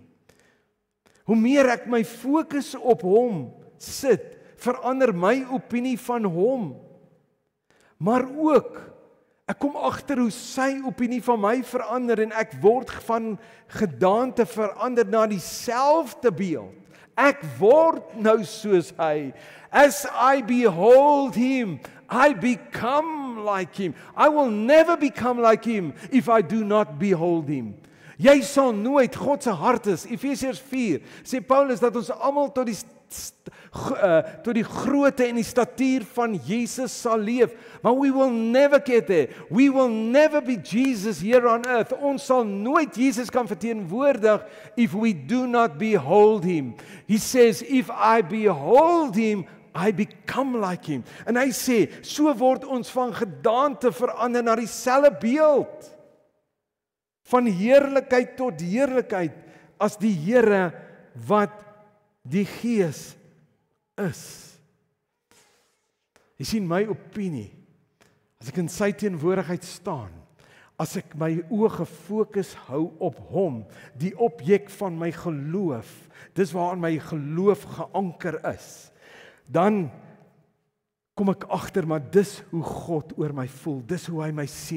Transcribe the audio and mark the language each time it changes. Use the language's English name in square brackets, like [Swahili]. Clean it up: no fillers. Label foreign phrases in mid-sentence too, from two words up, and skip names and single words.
[Afrikaans] Hoe meer ek my fokus op hom sit, verander my opinie van hom. Maar ook, ek kom agter hoe sy opinie van my verander en ek word van gedaante verander na dieselfde beeld. Ek word nou soos hy. [English] As I behold him, I become like him. I will never become like him if I do not behold him. [Afrikaans] Jy sal nooit, God se hart is, Efesiërs 4, sê Paulus dat ons almal tot die grootte en die statuur van Jesus sal leef. [English] Maar we will never get there. We will never be Jesus here on earth. [Afrikaans] Ons sal nooit Jesus kan verteenwoordig [English] if we do not behold him. He says, if I behold him, I become like him. [Afrikaans] En hy sê, so word ons van gedaante verander na dieselfde beeld. Van heerlikheid tot heerlikheid as die Here wat die Gees is. Jy sien, my opinie, as ek in sy teenwoordigheid staan, as ek my oë gefokus hou op hom, die objek van my geloof, dis waaraan my geloof geanker is, dan kom ek agter, maar dis hoe God oor my voel, dis hoe hy my sien.